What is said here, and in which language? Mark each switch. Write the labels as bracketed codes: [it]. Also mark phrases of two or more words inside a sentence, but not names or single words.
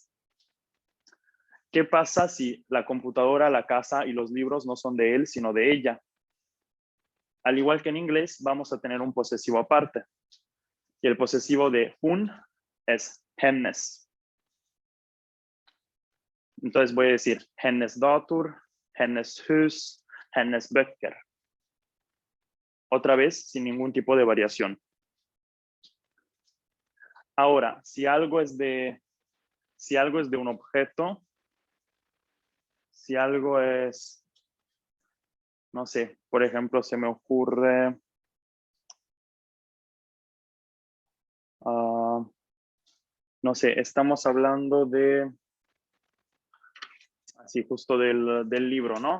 [es] ¿Qué pasa si la computadora, la casa y los libros no son de él, sino de ella? al igual que en inglés, vamos a tener un posesivo aparte. Y el posesivo de hun es hennes. Entonces voy a decir [sv] hennes dator, hennes hus, hennes böcker. [es] Otra vez, sin ningún tipo de variación. Ahora, si algo es de un objeto, si algo es, no sé, por ejemplo, se me ocurre, no sé, estamos hablando de, así justo del libro, ¿no?